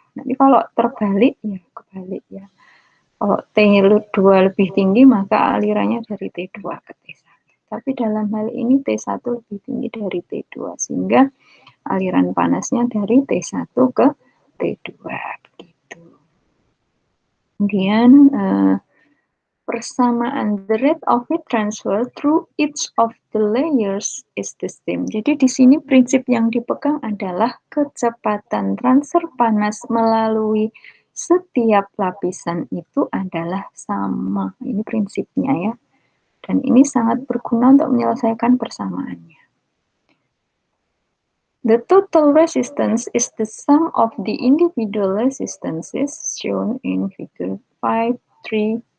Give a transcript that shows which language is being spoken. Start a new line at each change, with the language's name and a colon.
Indonesian: Nanti kalau terbalik ya kebalik ya. Kalau T2 lebih tinggi maka alirannya dari T2 ke T1. Tapi dalam hal ini T1 lebih tinggi dari T2 sehingga aliran panasnya dari T1 ke T2 begitu. Kemudian persamaan
English: the rate of heat transfer through each of the layers is the same.
Indonesian: Jadi di sini prinsip yang dipegang adalah kecepatan transfer panas melalui setiap lapisan itu adalah sama. Ini prinsipnya ya. Dan ini sangat berguna untuk menyelesaikan persamaannya.
English: The total resistance is the sum of the individual resistances shown in figure 5.3.